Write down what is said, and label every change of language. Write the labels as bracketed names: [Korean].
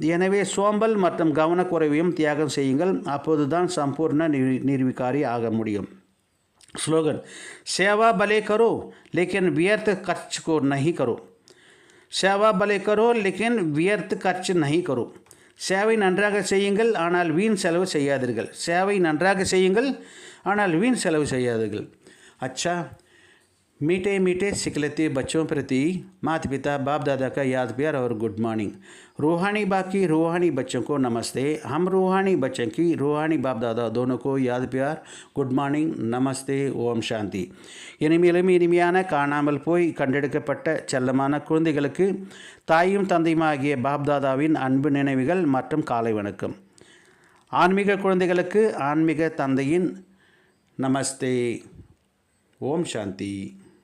[Tamil] எனவே சோம்பல் மற்றும் கவனக்குறைவையும் தியாகம் செய்யுங்கள். அப்போதுதான் சம்பூர்ண நிர்விகாரி ஆக முடியும். ஸ்லோகன். [Hindi] சேவா பலே கரோ लेकिन व्यर्थ खर्च को नहीं करो. சேவா பலே கரோ लेकिन व्यर्थ खर्च नहीं करो. [Tamil] சேவை நன்றாக செய்யுங்கள், ஆனால் வீண் செலவு செய்யாதீர்கள். சேவை நன்றாக செய்யுங்கள், ஆனால் வீண் செலவு செய்யாதீர்கள். [Hindi] अच्छा, मीठे मीठे सिखलते बच्चों प्रति माता पिता बाप दादा का याद प्यार और गुड मॉर्निंग. रूहानी बाप की रूहानी बच्चों को नमस्ते. हम रूहानी बच्चों की रूहानी बाप दादा दोनों को याद प्यार, குட் மார்னிங், நமஸ்தே, ஓம் சாந்தி. [Tamil] இனிமையிலும் இனிமையான காணாமல் போய் கண்டெடுக்கப்பட்ட செல்லமான குழந்தைகளுக்கு தாயும் தந்தையுமாகிய பாப்தாதாவின் அன்பு நினைவுகள் மற்றும் காலை வணக்கம். ஆன்மீக குழந்தைகளுக்கு ஆன்மீக தந்தையின் நமஸ்தே. ஓம் சாந்தி.